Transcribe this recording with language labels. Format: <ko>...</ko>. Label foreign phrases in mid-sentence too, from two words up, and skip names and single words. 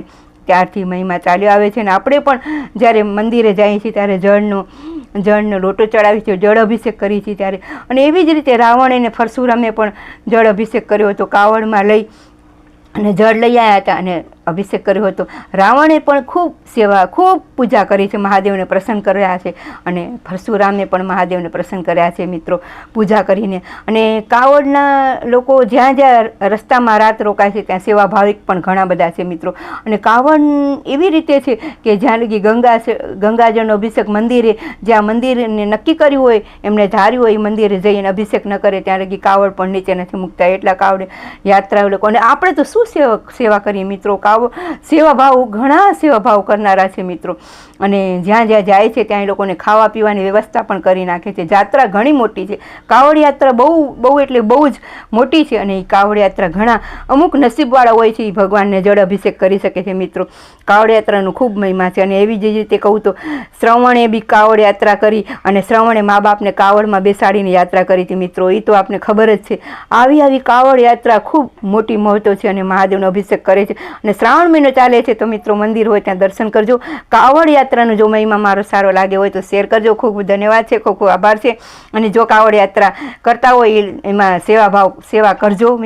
<gu>ત્યારથી મહિમા ચાલ્યો આવે છે। આપણે પણ જ્યારે મંદિરે જઈએ છીએ ત્યારે જળનો લોટો ચઢાવી છે, જળ અભિષેક કરી છીએ ત્યારે। અને એવી જ રીતે રાવણે ને પરશુરામે પણ જળ અભિષેક કર્યો હતો, કાવડમાં લઈ અને જળ લઈ આવ્યા હતા અને અભિષેક કર્યો હતો। રાવણે પણ ખૂબ સેવા ખૂબ પૂજા કરી છે, મહાદેવને પ્રસન્ન કર્યા છે અને પરશુરામે પણ મહાદેવને પ્રસન્ન કર્યા છે મિત્રો પૂજા કરીને। અને કાવડના લોકો જ્યાં જ્યાં રસ્તામાં રાત રોકાય છે ત્યાં સેવા ભાવિક પણ ઘણા બધા છે મિત્રો। અને કાવડ એવી રીતે છે કે જ્યાં લગી ગંગાજળનો અભિષેક મંદિરે જ્યાં મંદિરને નક્કી કર્યું હોય એમણે ધાર્યું હોય મંદિરે જઈને અભિષેક ન કરે ત્યાં લગી કાવડ પણ નીચે નથી મૂકતા। એટલા કાવડ યાત્રા લોકો અને આપણે તો શું સેવા કરીએ મિત્રો। સેવા ભાવ ઘણા સેવા ભાવ કરનારા છે મિત્રો અને જ્યાં જ્યાં જાય છે ત્યાં લોકોને ખાવા પીવાની વ્યવસ્થા પણ કરી નાખે છે। યાત્રા ઘણી મોટી છે, કાવડ યાત્રા બહુ એટલે બહુ જ મોટી છે અને કાવડ યાત્રા ઘણા અમુક નસીબવાળા હોય છે ભગવાનને જળ અભિષેક કરી શકે છે મિત્રો। કાવડ યાત્રાનો ખૂબ મહિમા છે અને એવી જ રીતે કહું તો શ્રવણે બી કાવડ યાત્રા કરી અને શ્રવણે મા બાપને કાવડમાં બેસાડીને યાત્રા કરી થી મિત્રો। ઈ તો આપને ખબર જ છે। આવી કાવડ યાત્રા ખૂબ મોટી મહત્વ છે અને મહાદેવનો અભિષેક કરે છે અને શ્રાવણ મહીનો ચાલે છે તો મિત્રો મંદિર હોય ત્યાં દર્શન કરજો। કાવડ યાત્રાનો જો મહિમા મારો સારો લાગે હોય તો શેર કરજો। ખૂબ ખૂબ ધન્યવાદ છે, ખૂબ ખૂબ આભાર છે। અને જો કાવડ યાત્રા કરતા હોય એમાં સેવા કરજો મિત્રો।</gu>